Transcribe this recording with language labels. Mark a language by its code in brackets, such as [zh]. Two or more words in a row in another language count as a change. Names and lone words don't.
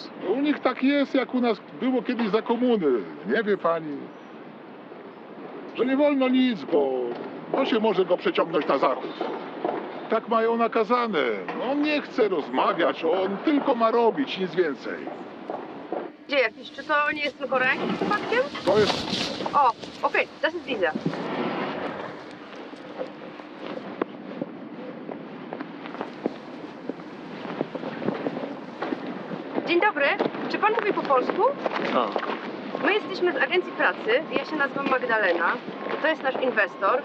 [pl] U nich tak jest, jak u nas było kiedyś za komuny. Nie wie pani, że nie wolno nic, bo się może go przeciągnąć na zachód. Tak mają nakazane. On nie chce rozmawiać, on tylko ma robić, nic więcej. Gdzie jakiś? Czy to nie jest ten Koreanin przypadkiem? To jest... O, okej, [de] das ist dieser. [pl] Dzień dobry, czy pan mówi po polsku? Tak. My jesteśmy z agencji pracy, ja się nazywam Magdalena, to jest nasz inwestor.